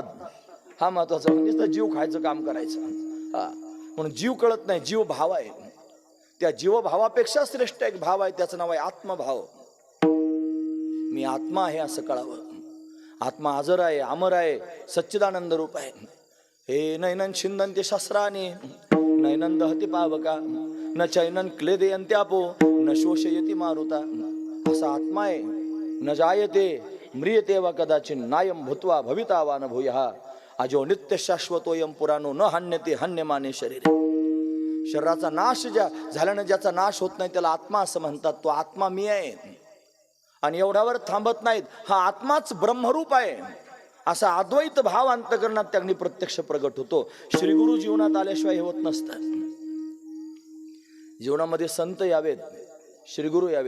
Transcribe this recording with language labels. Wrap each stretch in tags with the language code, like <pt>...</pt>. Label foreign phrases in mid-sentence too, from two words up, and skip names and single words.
<mr>हा महत्वाचा, म्हणजे जीव खायचं काम करायचं. म्हणून जीव कळत नाही, जीव भाव आहे. त्या जीवभावापेक्षा श्रेष्ठ एक भाव आहे, त्याचं नाव आहे आत्मभाव. मी आत्मा आहे असं कळावं. आत्मा हजर आहे, अमर आहे, सच्चिदानंद रूप आहे.</mr> <sa>हे नैनन छिंदन्ते शस्त्राने नैनन दहती पावका न चैनन क्लेदयन्त्यापो न शोषयति मारुता.</sa> <mr>असा आत्मा आहे.</mr> <sa>न जायते म्रियते वा कदाचिन नायम भूत्वा भविता वा न भूयः अजो नित्य शाश्वतोयम पुराणो न हन्यते हन्यमाने शरीर.</sa> <mr>शरीराचा नाश झाल्यानं ज्याचा नाश होत नाही त्याला आत्मा असं म्हणतात. तो आत्मा मी आहे. आणि एवढ्यावर थांबत नाहीत, हा आत्माच ब्रह्मरूप आहे असा अद्वैत भाव अंतकरणात त्यांनी प्रत्यक्ष प्रगट होतो. श्रीगुरु जीवनात आल्याशिवाय हे होत नसतं. जीवनामध्ये संत यावेत, श्रीगुरु यावेत.</mr>